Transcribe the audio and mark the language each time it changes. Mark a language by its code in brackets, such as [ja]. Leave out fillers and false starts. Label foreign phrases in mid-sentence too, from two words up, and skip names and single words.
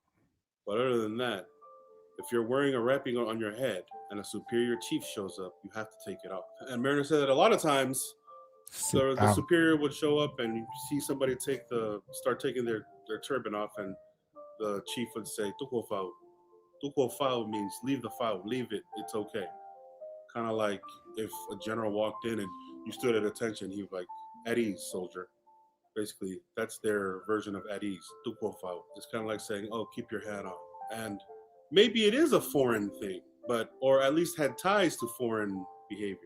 [en] But other than that, if you're wearing a wrapping on your head and a superior chief shows up, you have to take it off. And Mariner said that a lot of times Sit the down. superior would show up and you see somebody start taking their turban off, and the chief would say, [to] Tuko fau. Tuko fau [en] means leave the fau, leave it, it's okay. Kind of like if a general walked in and you stood at attention, he was like, at ease, soldier. Basically, that's their version of at ease. [to] Tuko fau. [en] It's kind of like saying, oh, keep your hat on. And maybe it is a foreign thing, but or at least had ties to foreign behavior.